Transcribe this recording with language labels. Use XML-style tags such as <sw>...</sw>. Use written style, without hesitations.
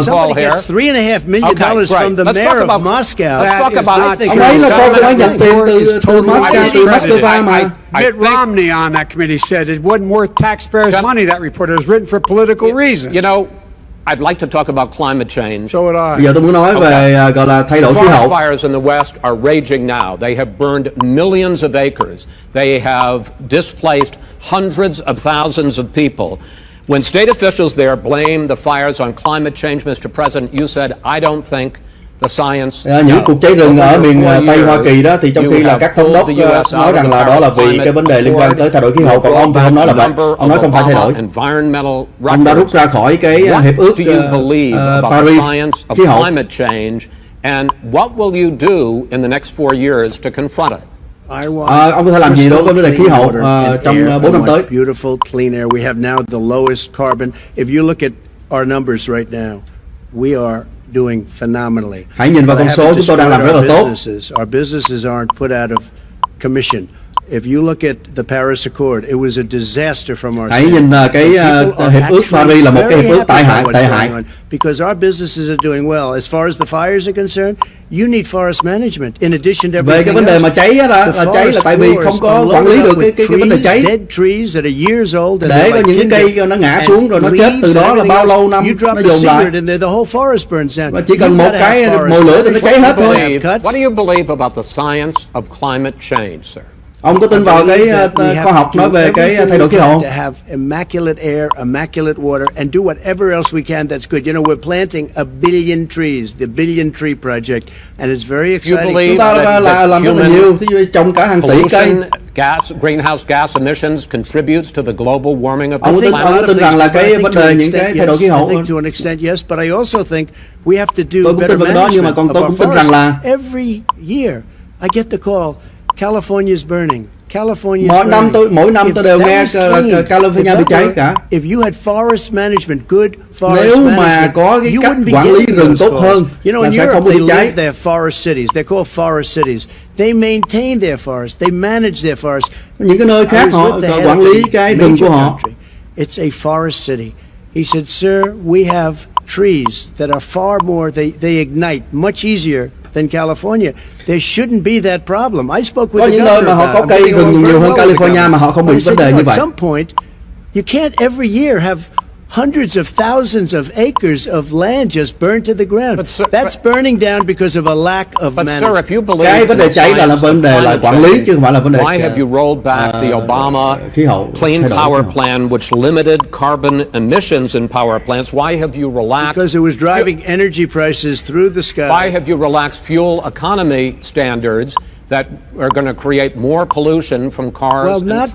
<en>$3.5 million from the mayor of Moscow. Let's talk about</en> <vi>ông ấy là con của nhận tiền từ Moscow mà.</vi> <en>Mitt Romney on that committee said it wasn't worth taxpayers' money. That report was written for political reasons. You know, I'd like to talk about climate change. So would I.</en> <vi>Bây giờ tôi muốn nói về gọi là thay đổi khí hậu.</vi> <en>Fires in the West are raging now. They have burned millions of acres. They have displaced hundreds of thousands of people. When state officials there blame the fires on climate change, Mr. President, you said, I don't think the science.</en> <vi>Những cuộc cháy rừng ở miền Tây Hoa Kỳ đó thì trong khi là các thống đốc nói rằng là đó là vì cái vấn đề liên quan tới thay đổi khí hậu, còn ông thì không nói là vậy. Ông nói không phải thay đổi. Ông đã rút ra khỏi cái hiệp ước Paris khí hậu.</vi> <en>And what will you do in the next 4 years to confront it?</en> <vi>Ông có thể làm gì đối với vấn đề khí hậu trong 4 năm tới?</vi> <en>Beautiful clean air. We have now the lowest carbon. If you look at our numbers right now, we are doing phenomenally.</en> <vi>Hãy nhìn vào</vi> <en>But I</en> <vi>con số</vi> <en>haven't</en> <vi>chúng tôi đang làm rất là</vi> <en>destroyed</en> <vi>tốt.</vi> <en>Our businesses aren't put out of commission. If you look at the Paris Accord, it was a disaster from our</en> <vi>Hãy nhìn cái hiệp ước Paris là một cái hiệp ước tệ hại.</vi> <en>Because our businesses are doing well. As far as the fires are concerned, you need forest management in addition to everything</en> <vi>Về cái vấn đề mà cháy á là cháy là tại vì không có quản lý được cái vấn đề cháy.</vi> <en>Dead trees that are years old and</en> <vi>để có những cái cây nó ngã xuống rồi nó chết từ đó là bao lâu năm nó dồn lại. Và chỉ cần một cái mồi lửa thì nó cháy hết thôi.</vi> <en>What do you believe about the science of climate change, sir?</en> <vi>Ông có tin vào cái khoa học nói về cái thay đổi khí hậu?</vi> <en>To have immaculate air, immaculate water, and do whatever else we can that's good. You know, we're planting 1 billion trees, the Billion Tree Project, and it's very exciting.</en> <vi>Chúng ta làm rất là nhiều, thí dụ trồng cả hàng tỷ cây.</vi> <en>Greenhouse gas emissions contributes to the global warming of the planet.</en> <vi>Ông có tin rằng là cái vấn đề những cái thay đổi khí hậu?</vi> <en>I think to an extent yes, but I also think we have to do</en> <vi>tôi cũng tin vào cái đó, nhưng mà còn tôi cũng tin rằng là</vi> <en>every year I get the call. California's burning.</en> <vi>Mỗi năm tôi đều nghe California bị cháy cả.</vi> <en>If you had forest management, good forest</en> <vi>Nếu</vi> <en>management,</en> <vi>mà có cái cách quản lý rừng tốt hơn, là sẽ không bị cháy.</vi> <en>They're forest cities. They're called forest cities. They maintain their forest. They manage their forest.</en> <vi>Những cái nơi khác họ quản lý cái rừng của họ.</vi> <en>It's a forest city. He said, "Sir, we have trees that are far more. They ignite much easier than California. There shouldn't be that problem." I spoke with</en> <vi>có những nơi mà họ có cây rừng nhiều hơn California mà họ không bị vấn đề như vậy.</vi> <en>At some point, you can't every year have hundreds of thousands of acres of land just burned to the ground. That's burning down because of a lack of management.</en> <vi>Cái vấn đề cháy là vấn đề là quản lý chứ không phải là vấn đề</vi> <en>Why have you rolled back the Obama Clean Power Plan, which limited carbon emissions in power plants? Why have you relaxed? Because it was driving energy prices through the sky. Why have you relaxed fuel economy standards that are going to create more pollution from cars and trucks?</en>